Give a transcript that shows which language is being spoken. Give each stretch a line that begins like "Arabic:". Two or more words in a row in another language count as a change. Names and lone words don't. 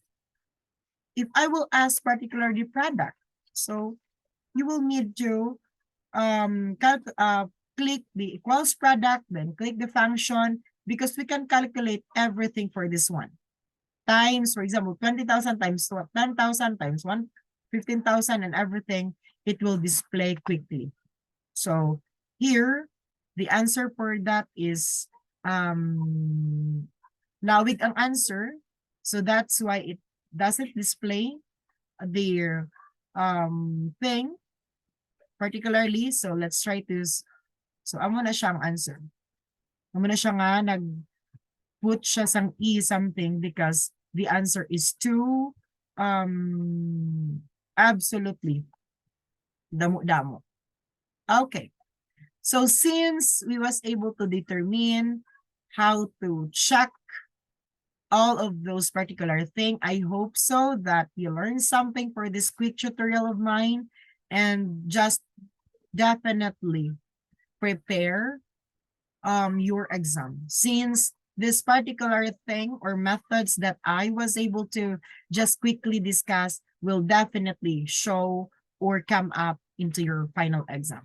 English: But if I will ask particularly product, so you will need to click the equals product, then click the function, because we can calculate everything for this one. Times, for example, 20,000 times 10,000 times 15,000 and everything, it will display quickly. So here, the answer for that is
Hiligaynon: lawig ang
English: answer. So that's why it doesn't display the thing particularly. So let's try to, so
Hiligaynon: amo na siyang
English: answer.
Hiligaynon: Amo na siya nga nag-put siya sang
English: E something because the answer is too absolutely damo-damo. Okay. So since we was able to determine how to check all of those particular things, I hope so that you learned something for this quick tutorial of mine, and just definitely prepare your exam, since this particular thing or methods that I was able to just quickly discuss will definitely show or come up into your final exam.